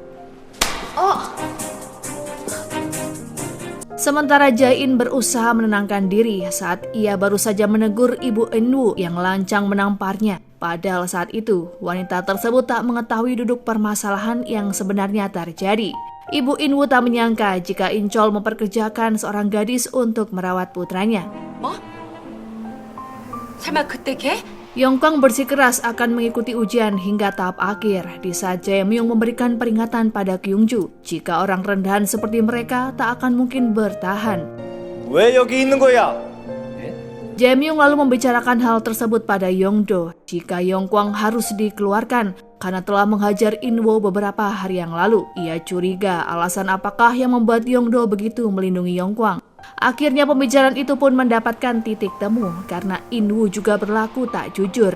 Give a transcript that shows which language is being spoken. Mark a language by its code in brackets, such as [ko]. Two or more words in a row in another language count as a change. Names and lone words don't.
[id] Sementara Jae-in berusaha menenangkan diri saat ia baru saja menegur Ibu In-woo yang lancang menamparnya. Padahal saat itu, wanita tersebut tak mengetahui duduk permasalahan yang sebenarnya terjadi. Ibu In-woo tak menyangka jika Inchol memperkerjakan seorang gadis untuk merawat putranya. [ko] 설마 그때 걔? [id] Yongkwang bersikeras akan mengikuti ujian hingga tahap akhir di saat Jae-myung memberikan peringatan pada Kyungju jika orang rendahan seperti mereka tak akan mungkin bertahan. [ko] 왜 여기 있는 거야? [id] Jae-myung lalu membicarakan hal tersebut pada Yongdo jika Yongkwang harus dikeluarkan karena telah menghajar In-woo beberapa hari yang lalu. Ia curiga alasan apakah yang membuat Yongdo begitu melindungi Yongkwang. Akhirnya pembicaraan itu pun mendapatkan titik temu karena In-woo juga berlaku tak jujur.